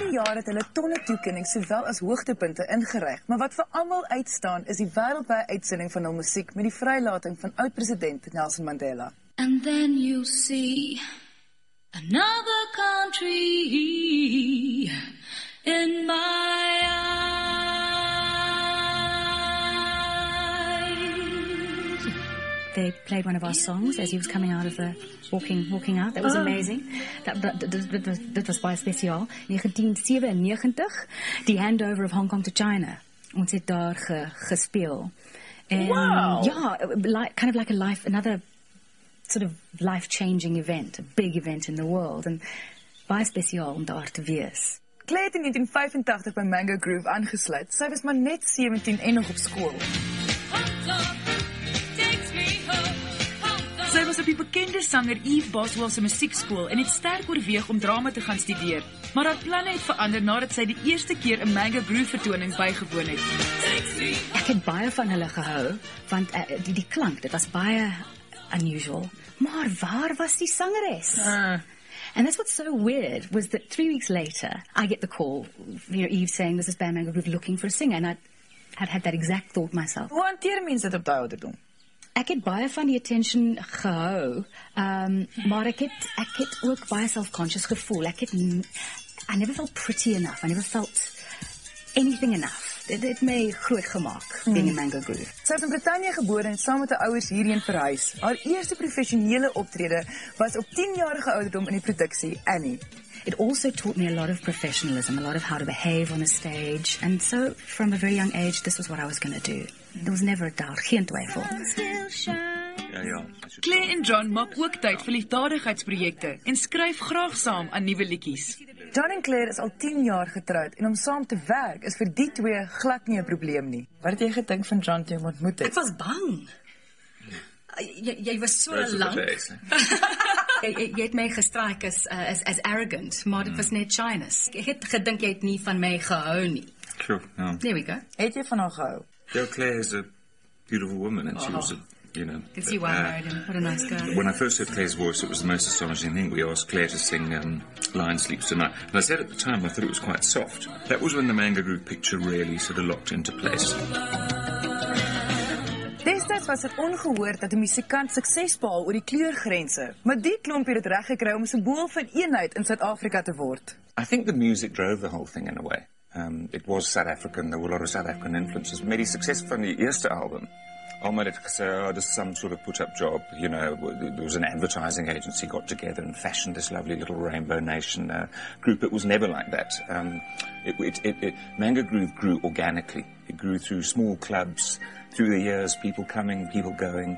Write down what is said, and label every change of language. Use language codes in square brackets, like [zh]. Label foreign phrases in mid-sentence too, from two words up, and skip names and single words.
[af] jaar het hulle tonne toekennings sowel as hoogtepunte ingeryg, maar wat vir almal uitstaan is die wêreldwye uitsending van hul musiek met die vrylating van oud-president Nelson Mandela. [en] And then you see another country in my eyes. They played one of our songs as he was coming out of the walking out. That was amazing. That was [af] baie spesiaal. [en] 1997, die handover of Hong Kong to China. [af] Ons het daar gespeel. [en] And Wow. yeah, kind of like another sort of life-changing event, a big event in the world. [af] And baie spesiaal om daar te wees. Claire het in 1985 by Mango Groove aangesluit. Sy was maar net 17 en nog op skool. Sy was op die bekende sanger Eve Boswell se musiekskool en het sterk oorweeg om drama te gaan studeer. Maar haar planne het verander nadat sy die eerste keer 'n Mango Groove vertoning bygewoon het. Ek het baie van hulle gehou, want die klank, dit was baie unusual. Maar waar was die sangeres? [en] And that's what's so weird, was that 3 weeks later, I get the call, Eve saying, this is band Mango Groove looking for a singer, and I had that exact thought myself. [af] Hoe hanteer mense dit op daai ouderdom? Ek het baie van die attention gehou, maar ek het ook baie self-conscious gevoel. [en] I never felt pretty enough. I never felt anything enough. [af] Dit het my groot gemaak, [en] being in Mango Groove. [af] Sy is in Brittanje gebore en saam met haar ouers hierheen verhuis. Haar eerste professionele optrede was op 10-jarige ouderdom in die produksie Annie. [en] It also taught me a lot of professionalism, a lot of how to behave on a stage. And so, from a very young age, this was what I was going to do. There was never a doubt, [af] geen twyfel. Claire en John maak ook tyd vir liefdadigheidsprojekte en skryf graag saam aan nuwe liedjies. John en Claire is al 10 jaar getroud en om saam te werk is vir die twee glad nie 'n probleem nie. Wat het jy gedink van John toe jy hom ontmoet het? Ek was bang. Jy was so lank. Jy het my gestrike as arrogant, maar dit was net shyness. Ek het gedink jy het nie van my gehou nie. [en] Sure, no. There we go. [af] Het jy van haar gehou? [en] Yeah, Claire is a beautiful woman, and she was, You can see why I married him. What a nice guy. when I first heard Claire's voice, it was the most astonishing thing. We asked Claire to sing Lion Sleeps Tonight. And I said at the time, I thought it was quite soft. That was when the Mango Groove picture really sort of locked into place. [af] Destyds was dit ongehoord dat 'n musikant sukses behaal oor die kleurgrense, maar die klompie het dit reg gekry om 'n simbool van eenheid in Suid-Afrika te word. [en] I think the music drove the whole thing in a way. It was South African, there were a lot of South African influences. [af] Met die sukses van die eerste album, almal het gesê, [en] oh, this is some sort of put-up job, you know, there was an advertising agency got together and fashioned this lovely little Rainbow Nation group. It was never like that. Mango Groove grew organically. It grew through small clubs, through the years, people coming, people going.